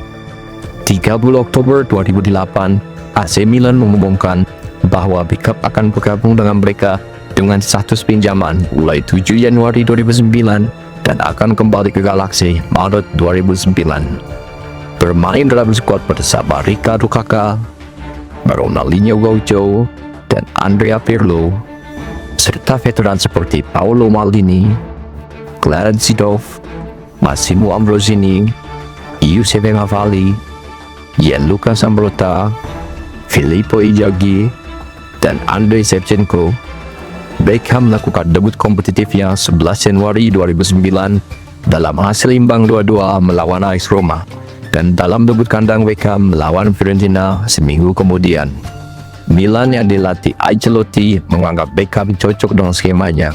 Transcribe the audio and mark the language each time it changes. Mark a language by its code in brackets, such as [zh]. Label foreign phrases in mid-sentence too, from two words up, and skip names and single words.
[id] 30 Oktober 2008, AC Milan mengumumkan bahwa Beckham akan bergabung dengan mereka dengan status pinjaman mulai 7 Januari 2009 dan akan kembali ke Galaxy Maret 2009. Bermain dalam skuad bersama Ricardo Kakak, Ronaldinho Gaucho, dan Andrea Pirlo, serta veteran seperti Paolo Maldini, Clarence Seedorf, Massimo Ambrosini, Giuseppe Cavalli, Gianluca Zambrotta, Filippo Inzaghi, dan Andrei Shevchenko. Beckham melakukan debut kompetitifnya 11 Januari 2009 dalam hasil imbang 2-2 melawan AS Roma, dan dalam debut kandang Beckham melawan Fiorentina seminggu kemudian. Milan yang dilatih Ancelotti menganggap Beckham cocok dengan skemanya.